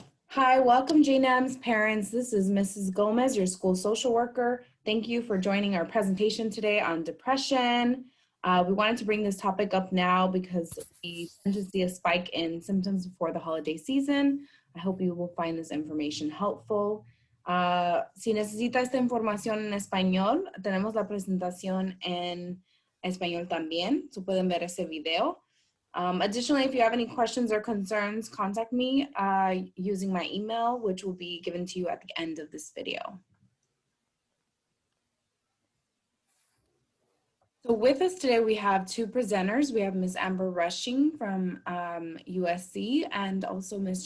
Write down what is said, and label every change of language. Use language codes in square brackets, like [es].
[en] Hi, welcome JNAM's parents. This is Mrs. Gomez, your school social worker. Thank you for joining our presentation today on depression. We wanted to bring this topic up now because we tend to see a spike in symptoms before the holiday season. I hope you will find this information helpful. [es] Si necesita esta información en español, tenemos la presentación en español también, so pueden ver ese video. [en] Additionally, if you have any questions or concerns, contact me using my email, which will be given to you at the end of this video. So with us today, we have two presenters. We have Ms. Amber Rushing from USC and also Ms.